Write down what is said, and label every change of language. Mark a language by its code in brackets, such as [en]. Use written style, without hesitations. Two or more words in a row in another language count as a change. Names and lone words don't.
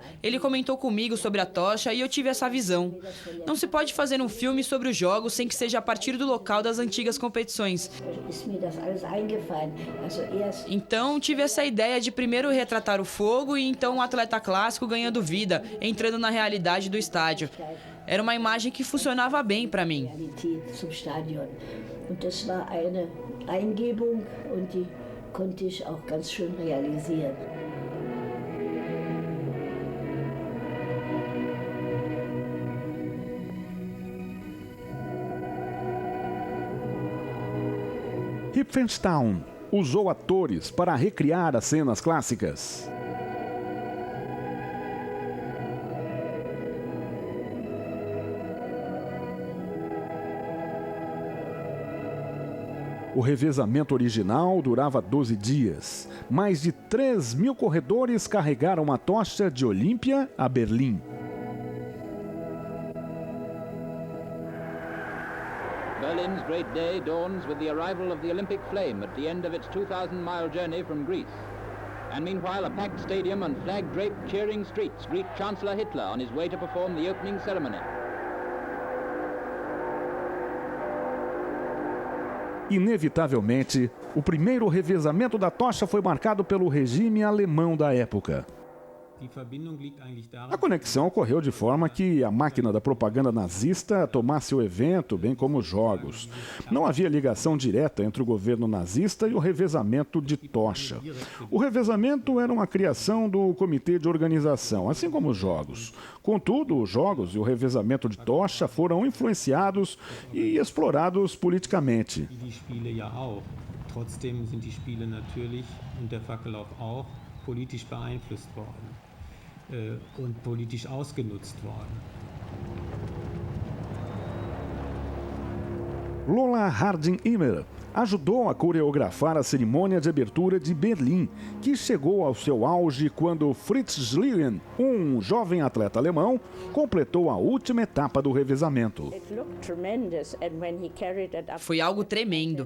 [pt] Ele comentou comigo sobre a tocha e eu tive essa visão. Não se pode fazer um filme sobre os Jogos sem que seja a partir do local das antigas competições. Então tive essa ideia de primeiro retratar o fogo e então um atleta clássico ganhando vida, entrando na realidade do estádio. Era uma imagem que funcionava bem para mim. [de] Konnte ich auch ganz schön realisieren. [pt] Riefenstahl usou atores para recriar as cenas clássicas. O revezamento original durava 12 dias. Mais de 3.000 corredores carregaram a tocha de Olímpia a Berlim. [en] Berlin's great day dawns with the arrival of the Olympic flame at the end of its 2,000-mile journey from Greece. And meanwhile, a packed stadium and flag-draped cheering streets greet Chancellor Hitler on his way to perform the opening ceremony. [pt] Inevitavelmente, o primeiro revezamento da tocha foi marcado pelo regime alemão da época. A conexão ocorreu de forma que a máquina da propaganda nazista tomasse o evento, bem como os jogos. Não havia ligação direta entre o governo nazista e o revezamento de tocha. O revezamento era uma criação do comitê de organização, assim como os jogos. Contudo, os jogos e o revezamento de tocha foram influenciados e explorados politicamente. [de] Trotzdem sind die Spiele natürlich und der Fackellauf auch politisch beeinflusst worden und politisch ausgenutzt worden. [pt] Lola Harding-Immer ajudou a coreografar a cerimônia de abertura de Berlim, que chegou ao seu auge quando Fritz Schlien, um jovem atleta alemão, completou a última etapa do revezamento. Foi algo tremendo.